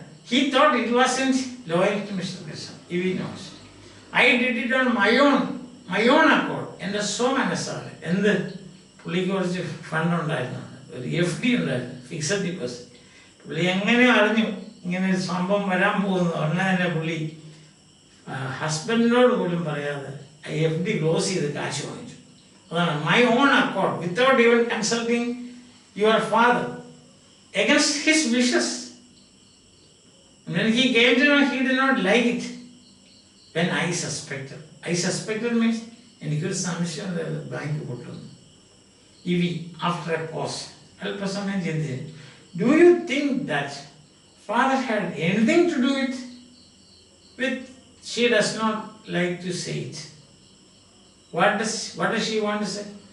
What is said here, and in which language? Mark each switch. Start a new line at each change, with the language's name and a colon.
English: He thought it wasn't loyal to Mr. Gresham. Evie nods. I did it on my own accord. And so
Malayalam: മനസ്സാണ്. എന്ത്? പുള്ളിക്ക് കുറച്ച് fund ഉണ്ടായിരുന്നു, ഒരു FD ഉണ്ടായിരുന്നു, ഫിക്സഡ് ഡിപ്പോസിറ്റ്. പുള്ളി എങ്ങനെ അറിഞ്ഞു ഇങ്ങനെ ഒരു സംഭവം വരാൻ പോകുന്നു? ഉടനെ തന്നെ പുള്ളി ഹസ്ബൻഡിനോട് പോലും പറയാതെ FD ക്ലോസ് ചെയ്ത് കാശ് വാങ്ങിച്ചു.
English: My own accord, without even consulting your father, against his wishes. When he came to know, he did not like it. When I suspected means
Malayalam: എനിക്കൊരു സംശയം ബാങ്ക് പൊട്ടുന്നു.
English: After a pause,
Malayalam: അല്പസമയം ചിന്തിച്ചു,
English: do you think that father had anything to do with? She does not like to say it. What does she want to say?